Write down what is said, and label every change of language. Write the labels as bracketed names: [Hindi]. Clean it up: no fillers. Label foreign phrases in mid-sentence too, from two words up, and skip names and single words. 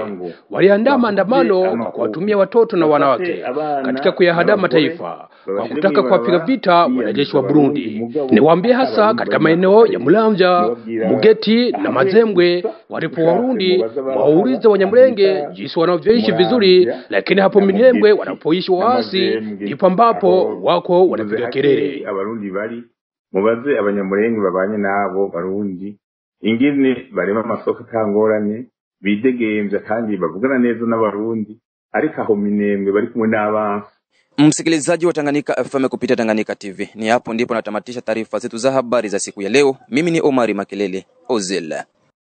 [Swahili] Waliandaa maandamano kwa kuwatumia watoto na wanawake katika kuyahadaa mataifa kwa kutaka kuwapiga vita wanajeshi wa Burundi. Niwaambie hasa katika maeneo ya Mulamvya, Mugeti na Mazembwe, walipo Warundi waulize Wanyamulenge jinsi wanavyoishi vizuri, lakini hapo Minembwe wanapoishi waasi ndipo ambapo wako wanapiga kelele. [Rundi] Abarundi bari mubaze Abanyamulenge babanye nabo Barundi ingene barema amasoko kangorane bidegemvya kandi bavugana neza n'Abarundi, ariko aho Minembwe bari kumwe n'abantu. [Swahili] Msikilizaji wa Tanganyika FM kupitia Tanganyika TV, ni hapo ndipo natamatisha taarifa zetu za habari za siku ya leo. Mimi ni Omari Makelele Ozela.